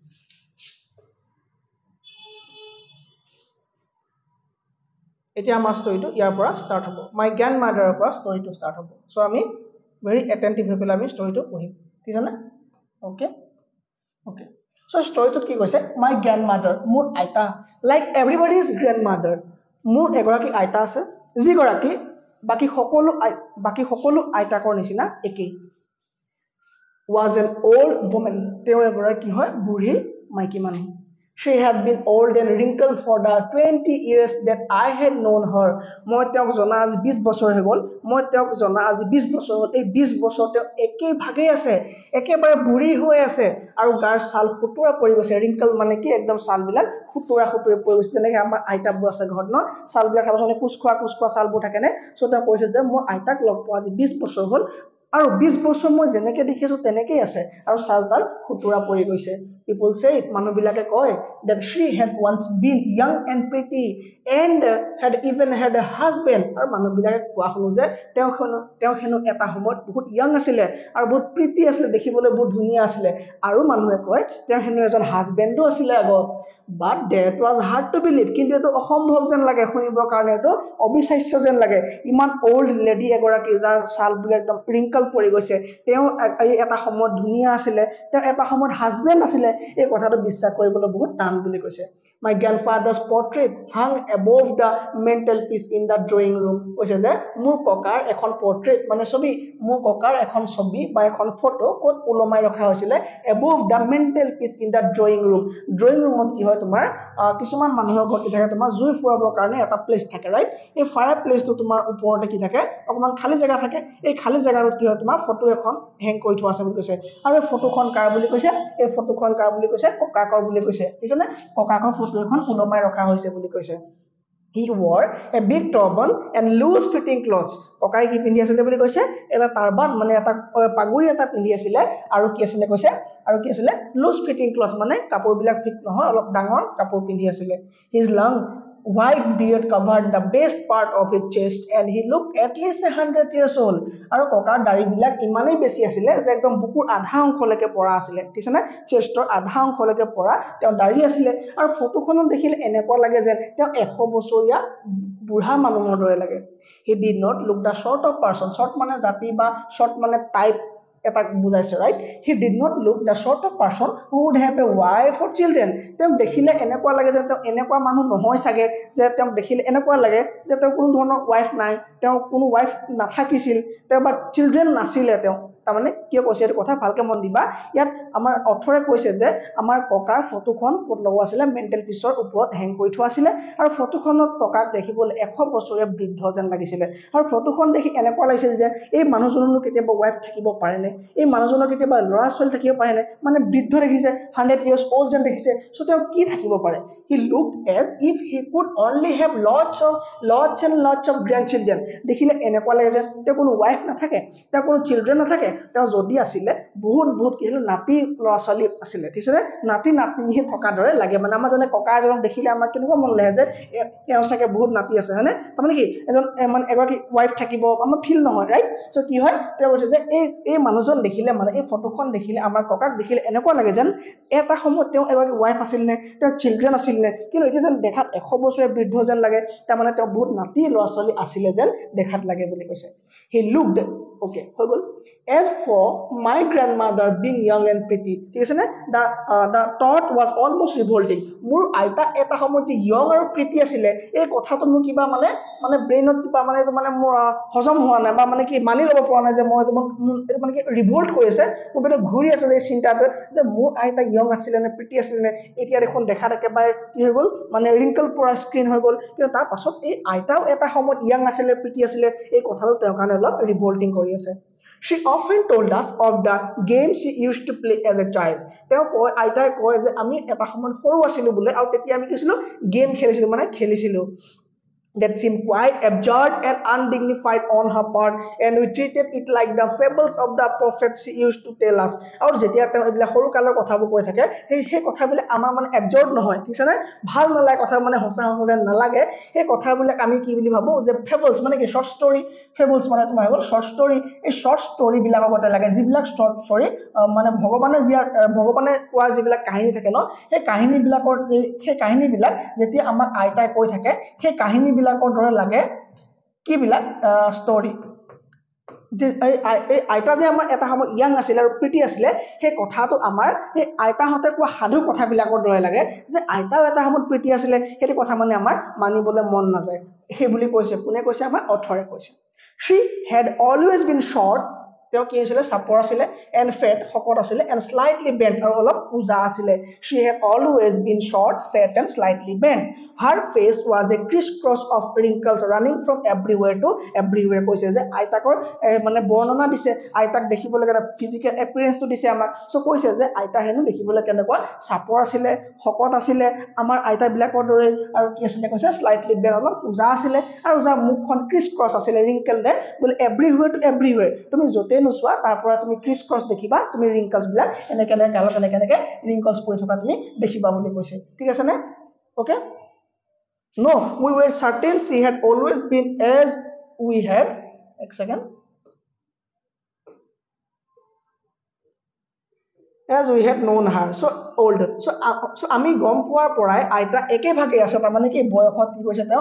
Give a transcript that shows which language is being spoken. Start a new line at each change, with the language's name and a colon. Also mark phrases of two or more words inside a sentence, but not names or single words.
Assamese: এতিয়া আমাৰ ষ্টৰীটো ইয়াৰ পৰা ষ্টাৰ্ট হ'ব মাই গ্ৰেণ্ড মাদাৰৰ পৰা ষ্টৰীটো ষ্টাৰ্ট হ'ব চ' আমি
English: very attentive
Assamese: হৈ পেলাই আমি ষ্টৰীটো পঢ়িম ঠিক আছে
English: okay okay
Assamese: চ' ষ্টৰীটোত কি কৈছে
English: my grand mother
Assamese: মোৰ আইতা
English: like everybody is grand mother
Assamese: মোৰ এগৰাকী আইতা আছে যিগৰাকী বাকী সকলো আইতাকৰ নিচিনা একেই
English: was an old woman
Assamese: তেওঁ এগৰাকী হয় বুঢ়ী মাইকী মানুহ
English: she had been old and wrinkled for the 20 years that I had known her
Assamese: মই তেওঁক জনা আজি 20 বছৰ হৈ গ'ল মই তেওঁক জনা আজি 20 বছৰ হ'ল এই 20 বছৰ তেওঁ একেই ভাগে আছে একেবাৰে বুঢ়ী হৈ আছে আৰু গাৰ ছাল ফুটুৰা পৰি গৈছে ৰিংকল মানে কি একদম ছালবিলাক ফুটুৰা পৰি গৈছে যেনেকৈ আমাৰ আইতাবোৰ আছে ঘৰত ন ছালবিলাক আমাৰ কুচখোৱা ছালবোৰ থাকে নে চ' তেওঁ কৈছে যে মোৰ আইতাক লগ পোৱা আজি 20 বছৰ হ'ল আৰু 20 বছৰ মই যেনেকৈ দেখিছো তেনেকেই আছে আৰু ছালডাল ফুটুৰা পৰি গৈছে people say মানুহবিলাকে কয়
English: that she had once been young and pretty and had even had a husband
Assamese: আৰু মানুহবিলাকে কোৱা শুনো যে তেওঁ হেনো এটা সময়ত বহুত ইয়াং আছিলে আৰু বহুত প্ৰীতি আছিলে দেখিবলৈ বহুত ধুনীয়া আছিলে আৰু মানুহে কয় তেওঁ হেনো এজন হাজবেণ্ডো আছিলে আগত
English: but that was hard to believe
Assamese: কিন্তু এটো অসম্ভৱ যেন লাগে শুনিবৰ কাৰণে এটো অবিশ্বাস্য যেন লাগে ইমান
English: old lady
Assamese: এগৰাকী যাৰ ছালবিলাক একদম ৰিংকল পৰি গৈছে তেওঁ এটা সময়ত ধুনীয়া আছিলে তেওঁ এটা সময়ত হাজবেণ্ড আছিলে এই কথাটো বিশ্বাস কৰিবলৈ বহুত টান বুলি কৈছে
English: my grandfather's portrait hung above the mantelpiece in the drawing room
Assamese: কৈছে যে মোৰ ককাৰ এখন portrait মানে ছবি মোৰ ককাৰ এখন ছবি বা এখন ফটো ক'ত ওলমাই ৰখা হৈছিলে
English: above the mantelpiece in the drawing room
Assamese: কি হয় তোমাৰ কিছুমান মানুহৰ ঘৰত কি থাকে তোমাৰ জুই ফুৰাবৰ কাৰণে এটা প্লেচ থাকে ৰাইট এই ফায়াৰ প্লেচটো তোমাৰ ওপৰতে কি থাকে অকমান খালি জায়গা থাকে এই খালি জায়গাটোত কি হয় তোমাৰ ফটো এখন হেং কৰি থোৱা আছে বুলি কৈছে আৰু এই ফটোখন কাৰ বুলি কৈছে এই ফটোখন কাৰ বুলি কৈছে ককাকৰ বুলি কৈছে বুজিছনে ককাকৰ ফটো এখন ওলমাই ৰখা হৈছে বুলি কৈছে
English: He wore a big turban and loose fitting clothes.
Assamese: ককাই কি পিন্ধি আছিল বুলি কৈছে এটা টাৰবান মানে এটা পাগুৰি এটা পিন্ধি আছিল আৰু কি আছিল কৈছে আৰু কি আছিল
English: loose fitting cloth
Assamese: মানে কাপোৰবিলাক ফিট নহয় অলপ ডাঙৰ কাপোৰ পিন্ধি আছিল
English: His long white beard covered the best part of his chest and he looked at least 100 years old
Assamese: আৰু ককাৰ দাড়িবিলাক ইমানেই বেছি আছিলে যে একদম বুকুৰ আধা অংশলৈকে পৰা আছিলে ঠিক আছে না চেষ্টৰ আধা অংশলৈকে পৰা তেওঁ দাড়ি আছিলে আৰু ফটোখনত দেখিলে এনেকুৱা লাগে যে তেওঁ 100 বছৰীয়া বুঢ়া মানুহৰ দৰে লাগে
English: he did not look the sort of person short
Assamese: মানে জাতি বা short মানে টাইপ এটা বুজাইছে ৰাইট
English: he did not look the sort of person who would have a wife or children
Assamese: তেওঁ দেখিলে এনেকুৱা লাগে যে তেওঁ এনেকুৱা মানুহ নহয় সাগে যে তেওঁ দেখিলে এনেকুৱা লাগে যে তেওঁ কোনো ধৰণৰ ওয়াইফ নাই তেওঁ কোনো ওয়াইফ নাথাকিছিল তেওঁ বা চিলড্ৰেন নাছিলে তেওঁ তাৰমানে কি কৈছে এই কথা ভালকে মন দিবা ইয়াত আমাৰ অথৰে কৈছে যে আমাৰ ককাৰ ফটোখন ক'ত লগোৱা আছিল মেন্টেল পিছৰ ওপৰত হেং কৰি থোৱা আছিল আৰু ফটোখনত ককাক দেখিবলৈ 100 বছৰীয়া বৃদ্ধ যেন লাগিছিল আৰু ফটোখন দেখি এনেকুৱা লাগিছিল যে এই মানুহজনৰ কেতিয়াবা ওয়াইফ থাকিব পাৰে নে এই মানুহজনৰ কেতিয়াবা ল'ৰা ছোৱালী থাকিব পাৰে নে মানে বৃদ্ধ দেখিছে
English: 100 years old
Assamese: যেন দেখিছে সো তেওঁ কি থাকিব পাৰে
English: he looked as if he could only have lots of grandchildren
Assamese: দেখিলে এনেকুৱা লাগে যে তেওঁ কোনো ওয়াইফ নাথাকে তেওঁ কোনো চিলড্ৰেন নাথাকে তেওঁ যদি আছিলে বহুত কি নাতি ল'ৰা ছোৱালী আছিলে ঠিক আছে নাতি নাতিনিহে থকা দৰে লাগে মানে আমাৰ জনে ককা এজনক দেখিলে আমাৰ কেনেকুৱা মন লাগে যে তেওঁ সাকে বহুত নাতি আছে হয়নে তাৰমানে কি এজন মানে এগৰাকী ওয়াইফ থাকিব আমাৰ ফিল নহয় ৰাইট সো কি হয় তেওঁ কৈছে যে এই মানুহজন দেখিলে মানে এই ফটোখন দেখিলে আমাৰ ককাক দেখিলে এনেকুৱা লাগে যেন এটা সময়ত তেওঁ এগৰাকী ওয়াইফ আছিল নে তেওঁ চিলড্ৰেন আছিল নে কিন্তু এতিয়া যেন দেখাত 100 বছৰীয়া বৃদ্ধ যেন লাগে তাৰমানে তেওঁ বহুত নাতি ল'ৰা ছোৱালী আছিলে যেন দেখাত লাগে বুলি কৈছে
English: he looked okay
Assamese: হৈ গল
English: as for my grandmother being young and pretty
Assamese: ঠিক আছে নে
English: the thought was almost revolting
Assamese: মোৰ আইতা এটা সময়ত young আৰু pretty আছিলে এই কথাটো মোৰ কিবা মানে ব্ৰেইনত কিবা মানে এইটো মানে মোৰ হজম হোৱা নাই বা মানে কি মানি লব পৰা নাই যে মই এইটো মানে কি ৰিভল্ট কৰিছে মোৰ বেলে ঘূৰি আছে যে চিন্তাটো যে মোৰ আইতা young আছিলে নে pretty আছিলে নে এতিয়া দেখোন দেখা একেবাৰে কি হৈ গল মানে ৰিংকল পৰা স্ক্ৰিন হৈ গল কিন্তু তাৰ পাছত এই আইতাও এটা সময়ত young আছিলে pretty আছিলে এই কথাটো তেওঁৰ কাৰণে অলপ ৰিভল্টিং কৰি আছে
English: She often told us of the games she used to play as a child.
Assamese: তেওঁ কয় আইতাই কয় যে আমি এটা সময় সৰু আছিলো বুলে আৰু তেতিয়া আমি কিছিলো গেম খেলিছিলো মানে খেলিছিলো
English: that seemed quite absurd and undignified on her part and we treated it like the fables of the prophets she used to tell us
Assamese: আৰু যেতিয়া তেওঁ এইবিলাক সৰু কালৰ কথাবোৰ কৈ থাকে সেই কথাবিলাক আমাৰ মানে absurd নহয় ঠিক আছে ভাল নালাগে কথা মানে হসা যেন নালাগে এই কথাবিলাক আমি কি বুলি ভাবো যে fables মানে কি
English: short story fables
Assamese: মানে তোমাৰ হ'ল
English: short story
Assamese: এই
English: short story
Assamese: বিলাকৰ কথা লাগে যিবিলাক
English: short story
Assamese: মানে ভগৱানে কোৱা যিবিলাক কাহিনী থাকে ন সেই কাহিনীবিলাক যেতিয়া আমাৰ আইতাই কৈ থাকে সেই কাহিনী বিলাকৰ দৰে লাগে কি বিলাক ষ্টৰী যে এই আইতা যে আমাৰ এটা সময় ইয়াং আছিল আৰু প্ৰিটি আছিল সেই কথাটো আমাৰ এই আইতাহতে কোৱা সাধু কথাবিলাকৰ দৰে লাগে যে আইতাও এটা সময় প্ৰিটি আছিল হেতি কথা মানে আমাৰ মানিবলৈ মন নাযায় সেই বুলি কৈছে কোনে কৈছে আমাৰ অথৰে কৈছে
English: she had always been short
Assamese: তেওঁ কি আছিল সাপৰ আছিল
English: and fat
Assamese: হকত
English: আছিল and slightly bent
Assamese: আৰু অলপ উজা আছিল
English: she had always been short fat and slightly bent her face was a crisscross of wrinkles running from everywhere to everywhere
Assamese: কৈছে যে আইতাকৰ মানে বৰ্ণনা দিছে আইতাক দেখিবলৈ কেনে
English: physical appearance
Assamese: টো দিছে আমাক সো কৈছে যে আইতা হেনু দেখিবলৈ কেনেকুৱা সাপৰ আছিল হকত আছিল আমাৰ আইতা বিলাকৰ দৰে আৰু কি আছিল কৈছে
English: slightly bent
Assamese: অলপ উজা আছিল আৰু উজা মুখখন crisscross আছিল wrinkle দে বলে
English: everywhere to everywhere
Assamese: তুমি যতে নুসুৱা তাৰ পৰা তুমি crisscross দেখিবা তুমি wrinkles বিলাক এনেকে wrinkles পৰি থকা তুমি দেখিবা বুলি কৈছে ঠিক আছে নে okay
English: no we were certain she had always been as we had a second as we had known her so old so
Assamese: আমি গম পোৱাৰ পৰাই আইতা একে ভাগে আছে তাৰ মানে কি বয়সত কি কৈছে তেওঁ